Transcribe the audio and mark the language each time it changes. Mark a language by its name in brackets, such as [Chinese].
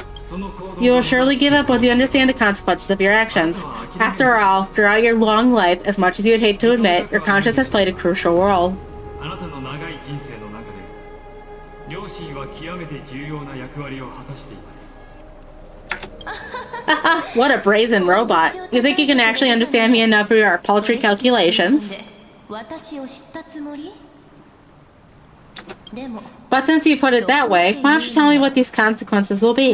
[English] You will surely give up once you understand the consequences of your actions. After all, throughout your long life, as much as you'd hate to admit, your conscience has played a crucial role. [Japanese] あなたの長い人生の中で両親は極めて重要な役割を果たしています [English] What a brazen robot. You think you can actually understand me enough for your paltry calculations? [Japanese] 私を知ったつもり？でも [English] But since you put it that way, why don't you tell me what these consequences will be?